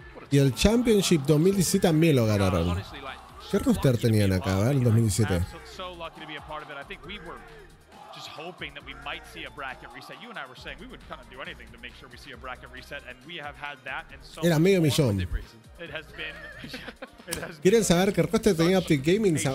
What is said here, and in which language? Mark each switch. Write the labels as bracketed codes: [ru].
[es] Y el Championship 2017 también lo ganaron. ¿Qué roster tenían acá, ¿verdad? En 2017. [en] So lucky to be a part of it. I think we were just hoping that we might see a bracket reset. You and I were saying we would kind of do anything to make sure we see a bracket reset, and we have had that. And so [es] era medio millón. [en] It has been. [es] ¿Quieren saber qué roster tenía Optic Gaming?